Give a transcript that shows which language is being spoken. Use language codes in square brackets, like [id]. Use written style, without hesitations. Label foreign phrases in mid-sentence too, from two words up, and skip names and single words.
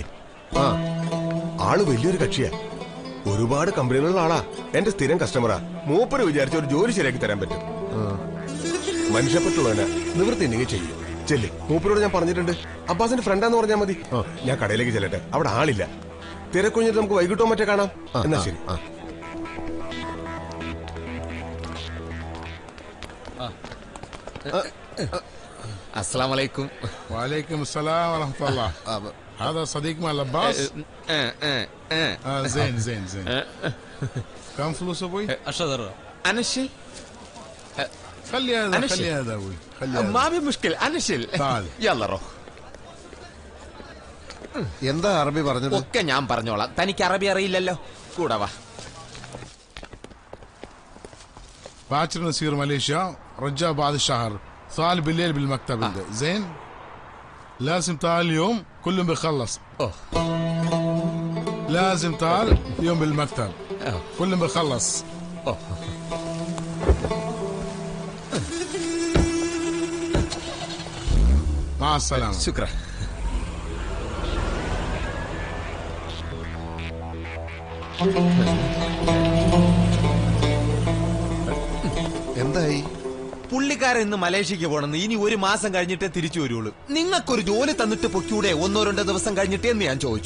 [ml] ആള് വലിയൊരു കക്ഷിയാ. ഒരുപാട് കമ്പനികളുള്ള ആളാ. എന്റെ സ്ഥിരം കസ്റ്റമറാ. മൂപ്പര് വിചാരിച്ച ഒരു ജോലി ശരിയാക്കി തരാൻ പറ്റും. മനുഷ്യപ്പെട്ടുള്ളവനാ. നിവൃത്തി ഉണ്ടെങ്കിൽ ചെയ്യും. ചെല്ലേ, മൂപ്പരോട് ഞാൻ പറഞ്ഞിട്ടുണ്ട്. അബ്ബാസിന്റെ ഫ്രണ്ടാന്ന് പറഞ്ഞാൽ മതി. ഞാൻ കടയിലേക്ക് ചെല്ലട്ടെ, അവിടെ ആളില്ല. തിരക്കൊഴിഞ്ഞിട്ട് നമുക്ക് വൈകിട്ടോ മറ്റേ കാണാം. എന്നാ ശരി. [ar] السلام عليكم. وعليكم السلام ورحمة الله. هذا صديق مال عباس. زين زين زين. كم فلوس ابوي؟ 10 انا الشيل. خلي هذا خلي هذا ابوي خلي هذا. ما في مشكلة انا شيل. تعال يلا روح. [ml] എന്താ അറബി പറഞ്ഞത്? ഒക്കെ ഞാൻ പറഞ്ഞോളാം. തനിക്ക് അറബി അറിയില്ലല്ലോ. കൂടെ വാ. [ar] باكر نسير ماليزيا رجاء بعد الشهر. تعال بالليل بالمكتب. زين لازم تعال اليوم كلهم بيخلص. لازم تعال اليوم بالمكتب كلهم بيخلص. مع السلامة. شكرا. [ml] എന്തായി? പുള്ളിക്കാരൻ ഇന്ന് മലേഷ്യക്ക് പോണെന്ന്. ഇനി 1 മാസം കഴിഞ്ഞിട്ടേ തിരിച്ചു വരുള്ളൂ. നിങ്ങൾക്കൊരു ജോലി തന്നിട്ട് പൊക്കൂടെ 1-2 ദിവസം കഴിഞ്ഞിട്ടേ എന്ന് ഞാൻ ചോദിച്ചു.